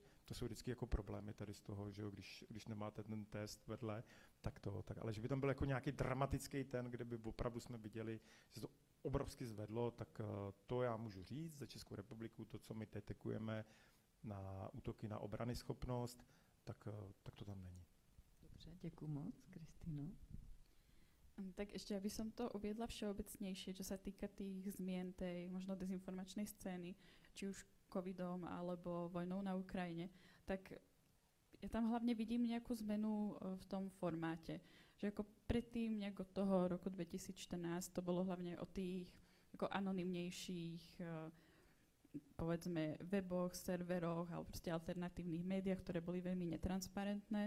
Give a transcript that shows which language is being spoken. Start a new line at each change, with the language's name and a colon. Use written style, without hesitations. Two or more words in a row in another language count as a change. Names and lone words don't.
Czech: To jsou vždycky jako problémy tady z toho, že jo, když nemáte ten test vedle, tak ale že by tam byl jako nějaký dramatický kde by opravdu jsme viděli, že to obrovsky zvedlo, tak to já můžu říct za Českou republiku, to, co my detekujeme na útoky na obranyschopnost, tak to tam není. Dobře, děkuji moc, Kristýno.
Slovak: Tak ešte, aby som to uviedla všeobecnejšie, čo sa týka tých zmien tej možno dezinformačnej scény, či už covidom alebo vojnou na Ukrajine, tak ja tam hlavne vidím nejakú zmenu v tom formáte. Že ako predtým, nejak od toho roku 2014, to bolo hlavne o tých ako anonymnejších povedzme weboch, serveroch alebo proste alternatívnych médiách, ktoré boli veľmi netransparentné.